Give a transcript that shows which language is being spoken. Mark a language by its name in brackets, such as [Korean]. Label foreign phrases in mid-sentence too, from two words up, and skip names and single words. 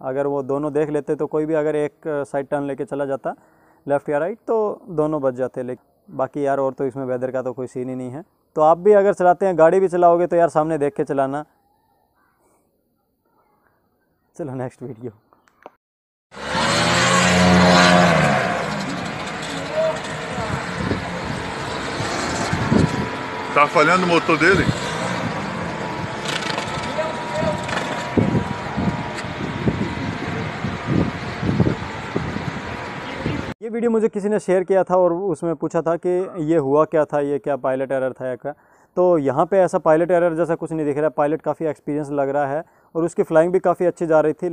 [Hindi] अगर वो दोनों देख लेते तो कोई भी अगर एक [English] side turn [Hindi] लेके चला जाता, लेफ़्ट या राइट, तो दोनों बच जाते। लेकिन बाकी यार और तो इसमें वेदर का तो कोई सीन ही नहीं है। तो आप भी अगर चलाते हैं, गाड़ी भी चलाओगे, तो यार सामने देख के चलाना। चलो [English] next video. [Portuguese] Tá falhando o motor dele? [Hindi] ये वीडियो मुझे किसी ने शेयर किया था और उसमें पूछा था कि ये हुआ क्या था, ये क्या [English] pilot error [Hindi] था या क्या। तो यहाँ पे ऐसा [English] pilot error [Hindi] जैसा कुछ नहीं दिख रहा। पायलट काफ़ी एक्सपीरियंस लग रहा है और उसकी फ्लाइंग भी काफ़ी अच्छी जा रही थी।